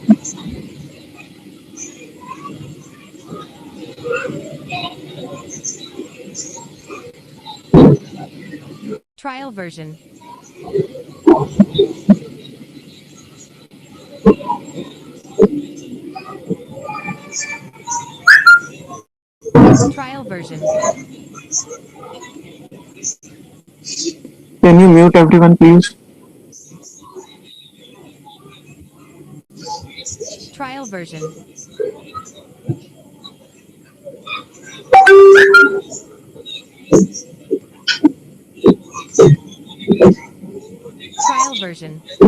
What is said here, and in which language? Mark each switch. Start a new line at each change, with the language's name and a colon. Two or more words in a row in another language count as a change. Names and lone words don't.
English: Trial version. Trial version. Can you mute everyone, please? Trial version. Trial version.